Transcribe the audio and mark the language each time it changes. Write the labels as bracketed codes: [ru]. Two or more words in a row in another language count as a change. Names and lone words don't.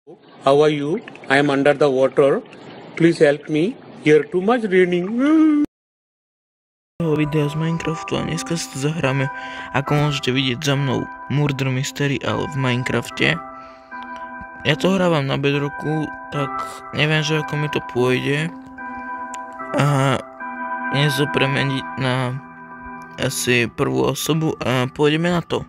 [en] How are you? I am under the water. Please help me. Here too much raining. [sk] Videa z Minecraftu a dneska si to zahráme, ako môžete vidieť za mnou, Murder Mystery, ale v Minecrafte. Ja to hrávam na Bedrocku, tak neviem, že ako mi to pôjde. A dnes to premeniť na asi prvú osobu a pôjdeme na to.